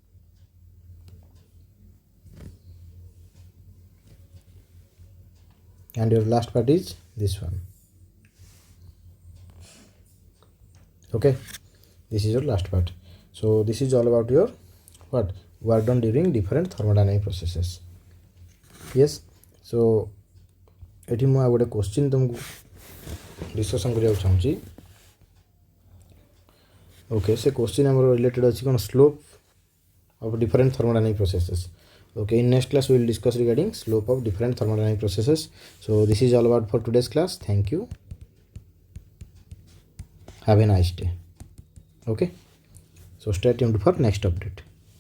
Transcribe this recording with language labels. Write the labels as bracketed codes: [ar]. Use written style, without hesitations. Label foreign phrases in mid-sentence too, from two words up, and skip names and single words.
[en] and your last part is this one okay this is your last part so this is all about your what work done during different thermodynamic processes yes so [or] ଏଠି ମୁଁ ଆ ଗୋଟେ କ୍ୱେଶ୍ଚନ ତୁମକୁ ଡିସକସନ କରିବା ଚାହୁଁଛି ଓକେ ସେ କ୍ୱେଶ୍ଚନ ହମର ରିଲେଟେଡ ଅଛି କଣ [en] slope of different thermodynamic processes okay in next class we will discuss regarding slope of different thermodynamic processes so this is all about for today's class thank you have a nice day okay so stay tuned for next update